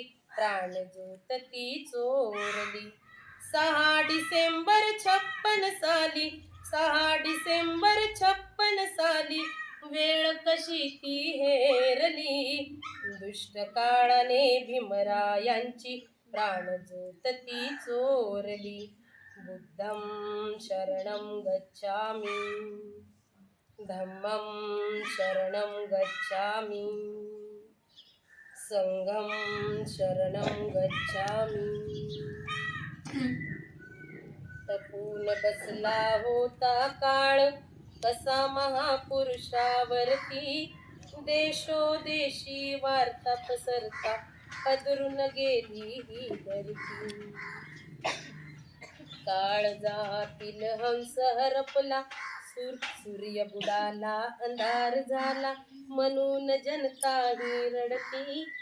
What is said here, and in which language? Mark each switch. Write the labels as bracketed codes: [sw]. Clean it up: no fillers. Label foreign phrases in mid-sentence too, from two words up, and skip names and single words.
[mr] प्राणज्योत ती चोरली 6 डिसेंबर 56 साली 6 डिसेंबर 56 साली वेळ कशी ती हेरली दुष्ट काळाने भीमरायांची प्राणज्योत ती चोरली [pi] बुद्धं शरणं गच्छामि धम्मं शरणं गच्छामि संघं शरणं गच्छामि [mr] तपून बसला होता काळ कसा महापुरुषावरती देशोदेशी वार्ता पसरता पदरून गेली ही धरती काळजातील हंस हरपला सूर्य बुडाला अंधार झाला म्हणून जनता ही रडती